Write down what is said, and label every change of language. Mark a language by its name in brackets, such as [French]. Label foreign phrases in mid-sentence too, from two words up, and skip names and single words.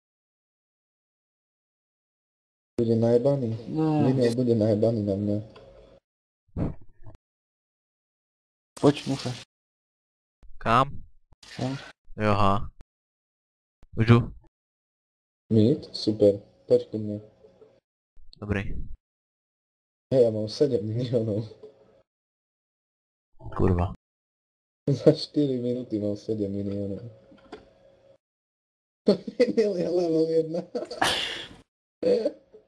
[Slovak] Bude najebaný. No, Vinyl bude najebaný na mňa. [Czech] pojď, mucha. Kam? Kam? Joha. Už jdu. Mid? [Slovak] Super. Poď ku mne. Dobrý. Hej, ja mám 7 miliónov. Kurva. Za 4 minúty mám 7 miliónov. Vinyl je level 1.